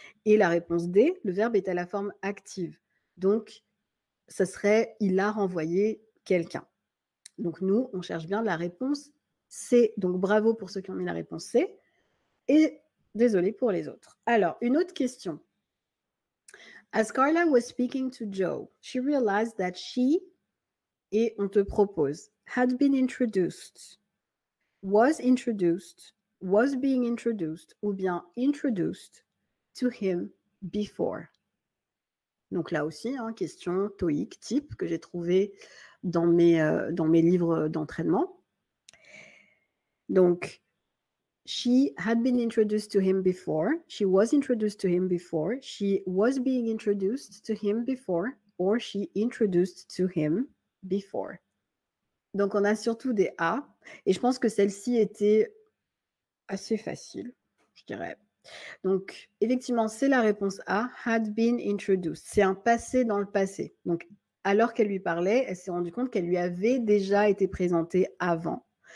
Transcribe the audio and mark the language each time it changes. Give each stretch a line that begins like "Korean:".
French: Et la réponse D, le verbe est à la forme active. Donc, ça serait il a renvoyé quelqu'un. Donc, nous, on cherche bien la réponse C. Donc, bravo pour ceux qui ont mis la réponse C. Et désolé pour les autres. Alors, une autre question.
English: As Carla was speaking to Joe, she realized that she,
French: et on te propose,
English: had been introduced, was being introduced,
French: ou bien
English: introduced to him before.
French: Donc là aussi, hein, question TOEIC type que j'ai trouvé dans mes livres d'entraînement.
English: Donc, she had been introduced to him before, she was introduced to him before, she was being introduced to him before, or she introduced to him before.
French: Donc, on a surtout des A, et je pense que celle-ci était assez facile, je dirais. Donc, effectivement, c'est la réponse A,
English: had been introduced.
French: C'est un passé dans le passé. Donc, alors qu'elle lui parlait, elle s'est rendue compte qu'elle lui avait déjà été présentée avant.